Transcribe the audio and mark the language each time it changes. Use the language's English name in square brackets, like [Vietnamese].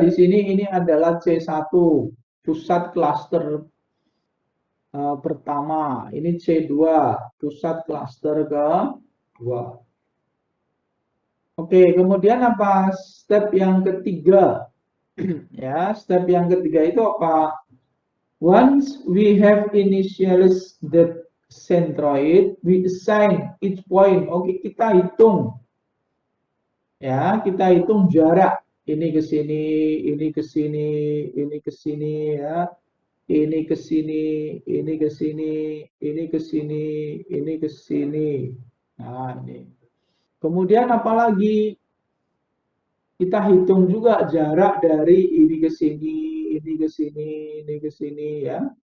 [Indonesian] Di sini ini adalah C1, pusat cluster pertama. Ini C2, pusat cluster kedua. Oke, kemudian apa step yang ketiga? Ya, step yang ketiga itu apa? [English] Once we have initialized the centroid, we assign each point. [Indonesian] Oke, kita hitung. Ya, kita hitung jarak. Ini ke sini, ini ke sini, ini ke sini ya. Ini ke sini, ini ke sini, ini ke sini, ini ke sini. Nah, ini. Kemudian apalagi? Kita hitung juga jarak dari ini ke sini, ini ke sini, ini ke sini ya.